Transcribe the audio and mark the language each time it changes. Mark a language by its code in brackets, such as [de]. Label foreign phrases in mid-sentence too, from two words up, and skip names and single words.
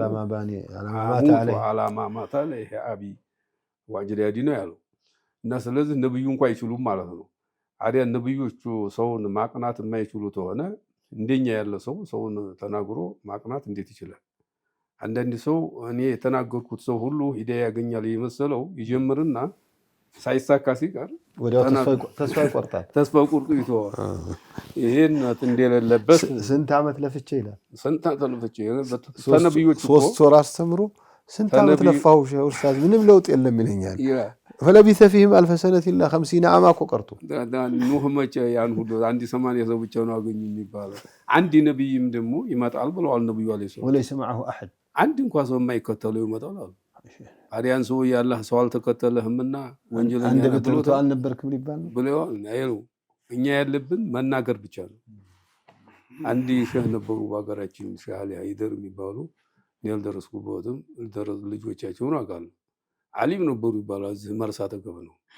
[am] አላማ ማታ ላይ አቢ ዋጅዳዲ ነው ያለው እና ስለዚህ ነብዩ እንኳን አይችሉም ማለት ነው አዲያ ነብዮቹ ሰውን ማቅናት የማይችሉት ሆነ እንደኛ ያለ ሰውን ተናግሮ ማቅናት እንዴት ይችላል አንዳንድ ሰው እኔ የተናገርኩት ሰው ሁሉ ሂዳያ ያገኛል ይመስለው ይጀምርና ሳይሳካ ሲቀር ወዲያው ተስፋ ይቆርጣል ተስፋ ቁርጡ ይተዋል ይሄን እንደሌለበት ስንት አመት ለፍቼ ይላል ስንት አመት ለፍቼ ተነብዮች 3 ወር አስተምሮ ስንት አመት ለፋው ኡስታዝ ምንም ለውጥ የለም ይለኛል [ar] فلبث فيهم 1000 سنه الا 50 عام [am] እኮ ቀርቶ ኑህ መቼ ያን ሁሉ አንድ 80 ሰው ብቻ ነው አገኙ የሚባለው አንድ ነብይም ደግሞ ይመጣል ብለዋል ነብዩ [ar] عليه السلام ወለይሰ معه احد [am] አንድ እንኳን ሰው የማይከተለው ይመጣል አሉ አዲያን ሰው ያላህ ሰው አልተከተለህምና ወንጀለኛ አንድ በትርቱ አልነበርክም ሊባል ነው ብለዋል አይሉ እኛ ያለብን መናገር ብቻ ነው አንድ ሸህ ነበሩ ባገራችን ሸህ አሊ አይደር የሚባሉ ያልደረስኩበትም ደረስ ልጆቻቸውን አውቃለሁ ዓሊም ነበሩ ይባላል መርሳ ተገበ ነው